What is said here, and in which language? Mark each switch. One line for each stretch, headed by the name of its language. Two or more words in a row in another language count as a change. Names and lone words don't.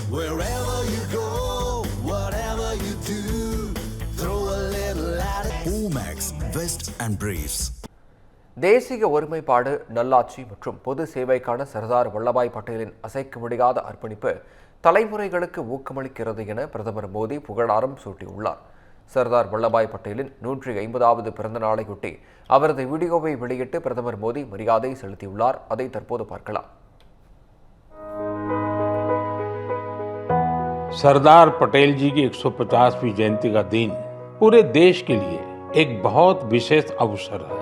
English: Wherever you go, whatever you do, throw a little at it. Omax, Vest and Briefs.
Tamil: தேசிய ஒருமைப்பாடு, நல்லாட்சி மற்றும் பொது சேவைக்கான சர்தார் வல்லபாய் பட்டேலின் அசைக்க முடியாத அர்ப்பணிப்பு தலைமுறைகளுக்கு ஊக்கமளிக்கிறது என பிரதமர் மோடி புகழாரம் சூட்டியுள்ளார். சர்தார் வல்லபாய் பட்டேலின் 150வது பிறந்த நாளையொட்டி அவரது வீடியோவை வெளியிட்டு பிரதமர் மோடி மரியாதை செலுத்தியுள்ளார். அதை தற்போது பார்க்கலாம்.
Hindi: सरदार पटेल जी की 150वीं जयंती का दिन पूरे देश के लिए एक बहुत विशेष अवसर है।